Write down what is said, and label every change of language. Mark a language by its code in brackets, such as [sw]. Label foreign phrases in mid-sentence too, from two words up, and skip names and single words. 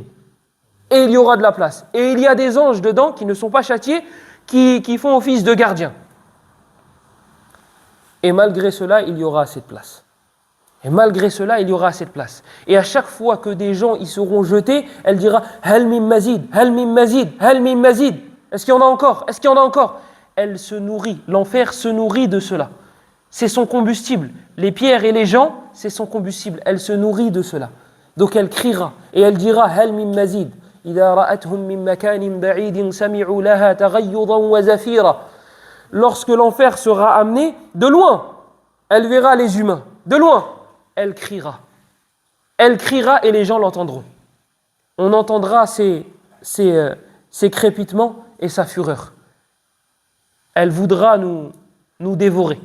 [fr] Et il y aura de la place. Et il y a des anges dedans qui ne sont pas châtiés, qui font office de gardiens. Et malgré cela, il y aura assez de place. Et à chaque fois que des gens y seront jetés, elle dira « [ar] هل من مزيد هل من مزيد هل من مزيد [fr] » Est-ce qu'il y en a encore? Elle se nourrit, l'enfer se nourrit de cela. C'est son combustible. Les pierres et les gens, c'est son combustible. Elle se nourrit de cela. Donc elle criera et elle dira « [ar] هل من مزيد » إِذَا رَأَتْهُمْ مِنْ مَكَانٍ بَعِيدٍ سَمِعُوا لَهَا تَغَيُّضًا وَزَفِيرًا. [fr] Lorsque l'enfer sera amené de loin, elle verra les humains. De loin, elle criera. Elle criera et les gens l'entendront. On entendra ses crépitements et sa fureur. Elle voudra nous dévorer.